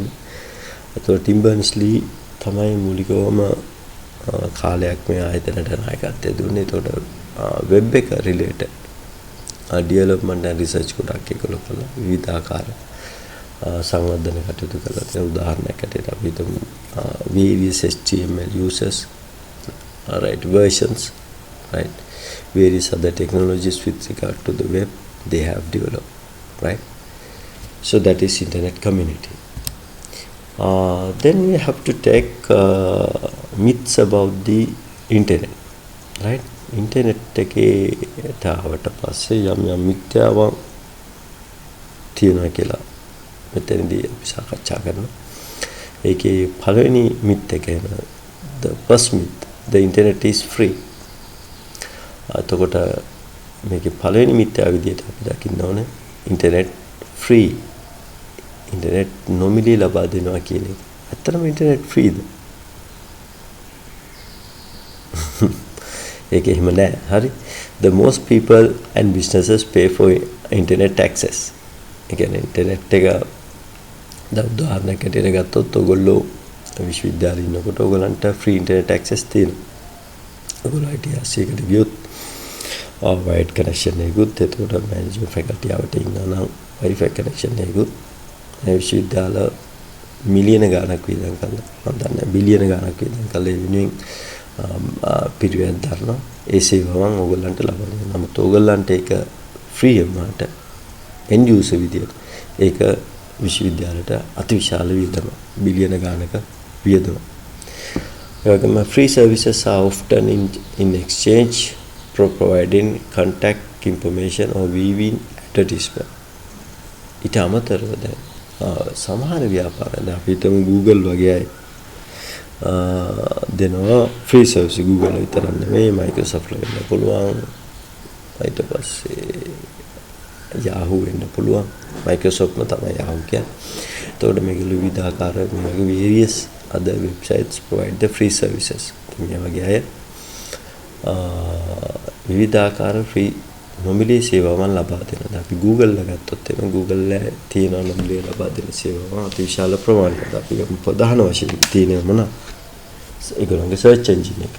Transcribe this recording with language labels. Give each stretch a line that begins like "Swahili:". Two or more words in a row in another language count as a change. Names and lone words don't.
Sinhala: ඒතකොට ටිම් බර්නර්ස්-ලී තමයි මූලිකවම කාලයක් මේ ආයතනට නායකත්වය දුන්නේ. ඒතකොට වෙබ් එක
English: related development and research
Sinhala: ගොඩක් ඒගොල්ලෝ කළා. විවිධාකාර සංවර්ධන කටයුතු කළා. ඒ උදාහරණයක් ඇටියට අපි හිතමු
English: various HTML users, right, versions, right, various other technologies with regard to the web they have developed, right? So that is internet community. Then we have to take myths about the internet, right?
Sinhala: Internet එකේ තාවට පස්සේ යම් මිත්‍යාවන් තියෙනවා කියලා මෙතනදී අපි සාකච්ඡා කරනවා. ඒකේ පළවෙනි මිත් එක
English: the first myth, the internet is free.
Sinhala: එතකොට මේකේ පළවෙනි මිත්‍යාව විදිහට අපි දකින්න ඕනේ
English: internet free.
Sinhala: internet නොමිලේ ලබා දෙනවා කියන එක. ඇත්තටම
English: internet free
Sinhala: ද? ඒක එහෙම නෑ. හරි.
English: The most people and businesses pay for internet access.
Sinhala: ඒ කියන්නේ internet එක දැන් උදාහරණයක් ඇටියට ගත්තොත් ඔයගොල්ලෝ විශ්වවිද්‍යාලේ ඉන්නකොට ඔයගලන්ට
English: free internet access
Sinhala: තියෙනවා. ඔයගොල්ලෝ ITC එකට ගියොත්
English: wired connection
Sinhala: එකකුත් එතකොට
English: management faculty
Sinhala: ආවට ඉන්නවා නම්
English: wifi connection
Sinhala: එකකුත් විශ්වවිද්‍යාල මිලියන ගණනක් වියදම් කරලා මම දන්නේ බිලියන ගණනක් වියදම් කරලා ඒ වෙනුවෙන් පිරිවෙන් දරනවා. ඒ සේවාවන් ඔයගලන්ට ලබා දෙනවා. නමුත් ඔයගලන්ට ඒක free වුණාට
English: end user
Sinhala: විදියට ඒක විශ්වවිද්‍යාලයට අතිවිශාල වියදමක් බිලියන ගණනක වියදමක්. ඒ වගේම
English: free services are often in exchange for providing contact information or viewing advertisement.
Sinhala: ඊට අමතරව දැන් සමහර ව්‍යාපාරයන් අපි හිතමු Google වගේ අය දෙනවා
English: free service.
Sinhala: Google විතරක් නෙමෙයි Microsoft වෙන්න පුළුවන්. ඊට පස්සේ Yahoo වෙන්න පුළුවන්. Microsoftම තමයි Yahoo කියන්නේ. එතකොට මේක විවිධාකාර මේ
English: various other websites provide the free services.
Sinhala: මේ වගේ අය විවිධාකාර free නොමිලේ සේවාවන් ලබා දෙනවා. අපි Google එක ගත්තොත් එන Google එකේ තියෙන නොමිලේ ලබා දෙන සේවාවන් අතිවිශාල ප්‍රමාණයක්. අපි ප්‍රධාන වශයෙන් තියෙන මොනවා? ඒගොල්ලන්ගේ
English: search engine
Sinhala: එක.